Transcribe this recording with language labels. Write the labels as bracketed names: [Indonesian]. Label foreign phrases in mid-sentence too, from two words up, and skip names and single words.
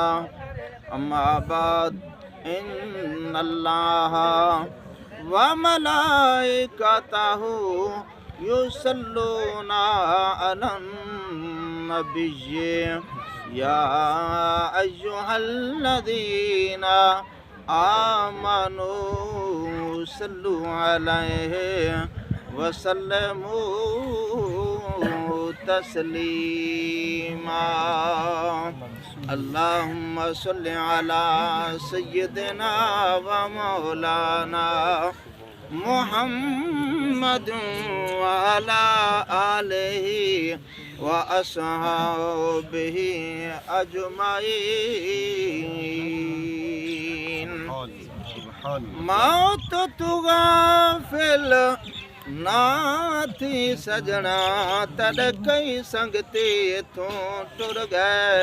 [Arabic] أما بعد إن الله وملائكته يصلون على النبي يا أيها الذين آمنوا صلوا عليه وسلموا تسليما. اللهم صل على سيدنا ومولانا محمد وعلى آله وأصحابه أجمعين. [Punjabi] موت توغافل نہ تھی سجنا تڑ کئی سنگتی ایتھوں ٹر گئے.